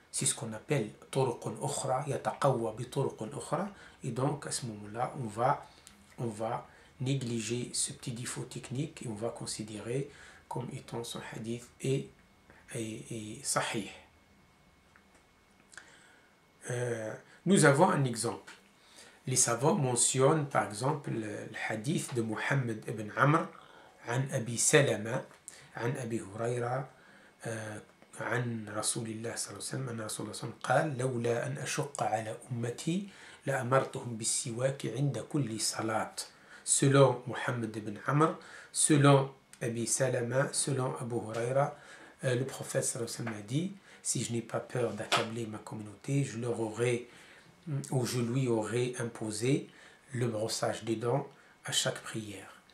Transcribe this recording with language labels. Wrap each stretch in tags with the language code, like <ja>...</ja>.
<fr>c'est ce qu'on appelle</fr> <ar>طرق أخرى يتقوى بطرق أخرى,</ar> <fr>et donc à ce moment-là on va négliger ce petit défaut technique et on va considérer comme étant son hadith et sahih. Nous avons un exemple. Les savants mentionnent par exemple le hadith de Muhammad ibn Amr</fr> <ar>عن أبي سلمة عن أبي هريرة عن رسول الله صلى الله عليه وسلم أن رسول الله صلى الله عليه وسلم قال لولا أن أشق على أمتي لأمرتهم بالسواك عند كل صلاة.</ar> <fr>Selon Muhammad ibn Amr, selon Abi Salama, selon Abu Huraira, le prophète sallallahu alayhi wa sallam a dit: si je n'ai pas peur d'accabler ma communauté, je lui aurais imposé le brossage des dents à chaque prière.</fr>